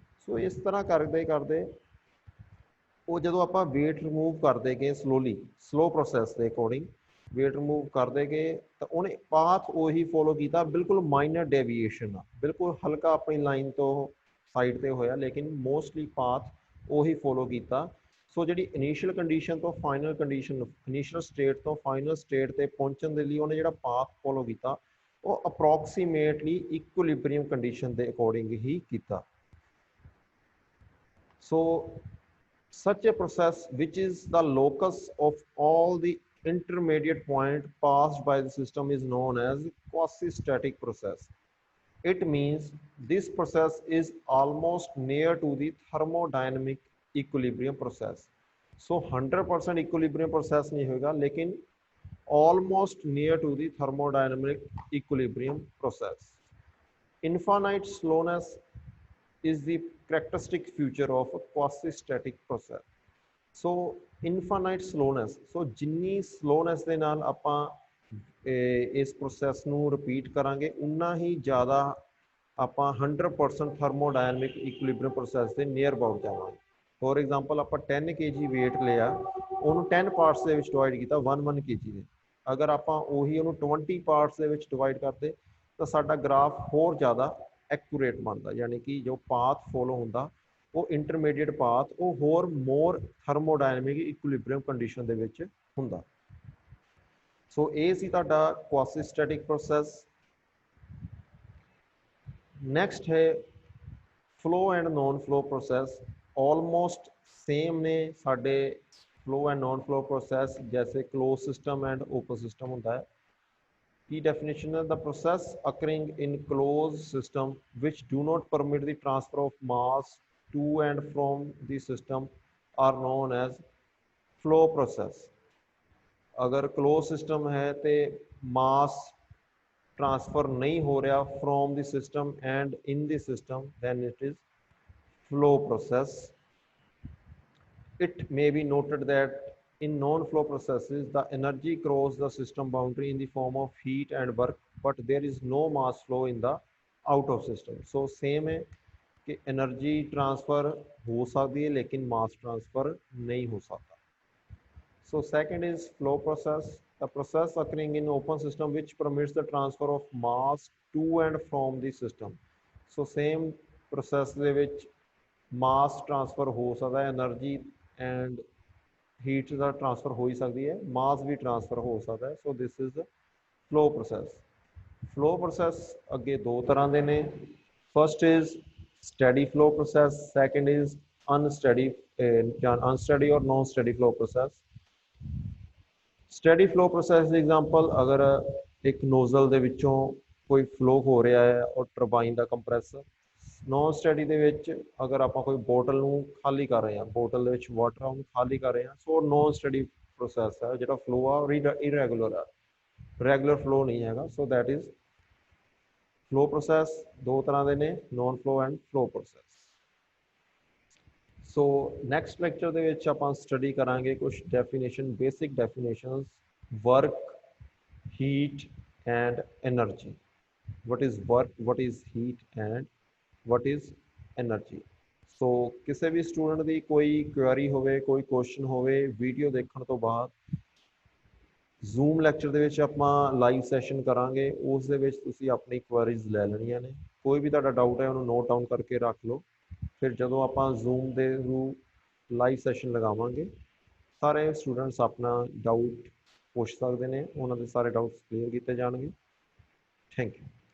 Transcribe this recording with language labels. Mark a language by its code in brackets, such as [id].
[pa] ਸੋ ਇਸ ਤਰ੍ਹਾਂ ਕਰਦੇ ਕਰਦੇ ਉਹ ਜਦੋਂ ਆਪਾਂ weight ਰਿਮੂਵ ਕਰਦੇ ਗਏ ਸਲੋਲੀ, ਸਲੋ ਪ੍ਰੋਸੈਸ ਦੇ ਅਕੋਰਡਿੰਗ weight ਰਿਮੂਵ ਕਰਦੇ ਗਏ, ਤਾਂ ਉਹਨੇ ਪਾਥ ਉਹੀ ਫੋਲੋ ਕੀਤਾ, ਬਿਲਕੁਲ ਮਾਈਨਰ ਡੇਵੀਏਸ਼ਨ ਆ, ਬਿਲਕੁਲ ਹਲਕਾ ਆਪਣੀ ਲਾਈਨ ਤੋਂ ਸਾਈਡ ਤੇ ਹੋਇਆ, ਲੇਕਿਨ ਮੋਸਟਲੀ ਪਾਥ ਉਹੀ ਫੋਲੋ ਕੀਤਾ। ਸੋ ਜਿਹੜੀ ਇਨੀਸ਼ੀਅਲ ਕੰਡੀਸ਼ਨ ਤੋਂ ਫਾਈਨਲ ਕੰਡੀਸ਼ਨ, ਇਨੀਸ਼ੀਅਲ ਸਟੇਟ ਤੋਂ ਫਾਈਨਲ ਸਟੇਟ ਤੇ ਪਹੁੰਚਣ ਦੇ ਲਈ ਉਹਨੇ ਜਿਹੜਾ ਪਾਥ ਫੋਲੋ ਕੀਤਾ, ਉਹ ਅਪਰੋਕਸੀਮੇਟਲੀ ਇਕੁਇਲਿਬਰੀਅਮ ਕੰਡੀਸ਼ਨ ਦੇ ਅਕੋਰਡਿੰਗ ਹੀ ਕੀਤਾ। [en] So such a process which is the locus of all the intermediate point passed by the system is known as quasi-static process. It means this process is almost near to the thermodynamic equilibrium process. So 100% equilibrium process [hi] नहीं होगा, लेकिन [en] almost near to the thermodynamic equilibrium process. Infinite slowness is the characteristic feature of a quasi-static process. So infinite slowness, so [pa] जिन्नी slowness ਦੇ ਨਾਲ ਆਪਾਂ ਇਸ process ਨੂੰ repeat ਕਰਾਂਗੇ, ਉਨਾ ਹੀ ਜ਼ਿਆਦਾ ਆਪਾਂ 100% thermodynamic equilibrium process ਦੇ near about ਜਾਵਾਂਗੇ। ਫੋਰ ਐਗਜ਼ਾਮਪਲ ਆਪਾਂ 10 kg weight ਲਿਆ, ਉਹਨੂੰ 10 ਪਾਰਟਸ ਦੇ ਵਿੱਚ ਡਿਵਾਈਡ ਕੀਤਾ 1 kg ਦੇ। ਅਗਰ ਆਪਾਂ ਉਹੀ ਉਹਨੂੰ 20 ਪਾਰਟਸ ਦੇ ਵਿੱਚ ਡਿਵਾਈਡ ਕਰਦੇ ਤਾਂ ਸਾਡਾ ਗ੍ਰਾਫ ਹੋਰ ਜ਼ਿਆਦਾ ਐਕੂਰੇਟ ਬਣਦਾ, ਯਾਨੀ ਕਿ ਜੋ ਪਾਥ ਫੋਲੋ ਹੁੰਦਾ ਉਹ ਇੰਟਰਮੀਡੀਏਟ ਪਾਥ ਉਹ ਹੋਰ ਮੋਰ ਥਰਮੋਡਾਇਨਾਮਿਕ ਇਕੁਇਲਿਬਰੀਅਮ ਕੰਡੀਸ਼ਨ ਦੇ ਵਿੱਚ ਹੁੰਦਾ। ਸੋ ਇਹ ਸੀ ਤੁਹਾਡਾ ਕੁਆਸੀ ਸਟੈਟਿਕ ਪ੍ਰੋਸੈਸ। ਨੈਕਸਟ ਹੈ flow and non flow process. Almost same ਨੇ ਸਾਡੇ flow and non flow process, ਜੈਸੇ close system and open system ਹੁੰਦਾ ਹੈ। [en] Key definition is the process occurring in closed system which do not permit the transfer of mass to and from the system are known as flow process. अगर closed system है तो mass transfer [hi] नहीं हो रहा [en] from the system and in the system, then it is flow process. It may be noted that in non-flow processes, the energy crosses the system boundary in the form of heat and work, but there is no mass flow in the out of system. So same [hi] है कि energy transfer हो सकती है लेकिन mass transfer नहीं हो सकता। [en] So second is flow process, the process occurring in open system which permits the transfer of mass to and from the system. [pa] So same process ਦੇ ਵਿੱਚ mass transfer ਹੋ ਸਕਦਾ ਹੈ, energy and heat ਦਾ transfer ਹੋ ਹੀ ਸਕਦੀ ਹੈ, ਮਾਸ ਵੀ transfer ਹੋ ਸਕਦਾ ਹੈ। ਸੋ this is flow process. Flow process ਅੱਗੇ ਦੋ ਤਰ੍ਹਾਂ ਦੇ ਨੇ, first is ਸਟੈਡੀ flow process, second is ਅਨਸਟੈਡੀ ਅਨਸਟੈਡੀ ਔਰ ਨॉन ਸਟੈਡੀ ਫਲੋ ਪ੍ਰੋਸੈਸ। ਸਟੈਡੀ ਫਲੋ ਪ੍ਰੋਸੈਸ ਦੀ ਐਗਜ਼ਾਮਪਲ, ਅਗਰ ਇੱਕ ਨੋਜ਼ਲ ਦੇ ਵਿੱਚੋਂ ਕੋਈ ਫਲੋ ਹੋ ਰਿਹਾ ਹੈ ਔਰ ਟਰਬਾਈਨ ਦਾ ਕੰਪਰੈਸਰ। ਨॉन ਸਟੈਡੀ ਦੇ ਵਿੱਚ ਅਗਰ ਆਪਾਂ ਕੋਈ ਬੋਟਲ ਨੂੰ ਖਾਲੀ ਕਰ ਰਹੇ ਹਾਂ, ਬੋਟਲ ਦੇ ਵਿੱਚ ਵਾਟਰ ਆ ਉਹਨੂੰ ਖਾਲੀ ਕਰ ਰਹੇ ਹਾਂ, ਸੋ ਨॉन ਸਟੈਡੀ ਪ੍ਰੋਸੈਸ ਹੈ, ਜਿਹੜਾ ਫਲੋ ਆ ਇਰੈਗੂਲਰ ਆ, ਰੈਗੂਲਰ ਫਲੋ ਨਹੀਂ ਹੈਗਾ। So that is flow process. ਦੋ ਤਰ੍ਹਾਂ ਦੇ ਨੇ, ਨॉन flow and flow process. So next lecture ਦੇ ਵਿੱਚ ਆਪਾਂ ਸਟੱਡੀ ਕਰਾਂਗੇ ਕੁਝ definition, basic definitions, work, heat and energy. [en] what is work, what is heat and what is energy। [pa] ਸੋ ਕਿਸੇ ਵੀ ਸਟੂਡੈਂਟ ਦੀ ਕੋਈ ਕੁਐਰੀ ਹੋਵੇ, ਕੋਈ ਕੁਐਸਚਨ ਹੋਵੇ, ਵੀਡੀਓ ਦੇਖਣ ਤੋਂ ਬਾਅਦ ਜ਼ੂਮ ਲੈਕਚਰ ਦੇ ਵਿੱਚ ਆਪਾਂ ਲਾਈਵ ਸੈਸ਼ਨ ਕਰਾਂਗੇ, ਉਸ ਦੇ ਵਿੱਚ ਤੁਸੀਂ ਆਪਣੀ ਕੁਐਰੀਜ਼ ਲੈ ਲੈਣੀਆਂ ਨੇ। ਕੋਈ ਵੀ ਤੁਹਾਡਾ ਡਾਊਟ ਹੈ ਉਹਨੂੰ ਨੋਟ ਡਾਊਨ ਕਰਕੇ ਰੱਖ ਲਓ, ਫਿਰ ਜਦੋਂ ਆਪਾਂ ਜ਼ੂਮ ਦੇ ਥਰੂ ਲਾਈਵ ਸੈਸ਼ਨ ਲਗਾਵਾਂਗੇ ਸਾਰੇ ਸਟੂਡੈਂਟਸ ਆਪਣਾ ਡਾਊਟ ਪੁੱਛ ਸਕਦੇ ਨੇ, ਉਹਨਾਂ ਦੇ ਸਾਰੇ ਡਾਊਟਸ ਕਲੀਅਰ ਕੀਤੇ ਜਾਣਗੇ। Thank you.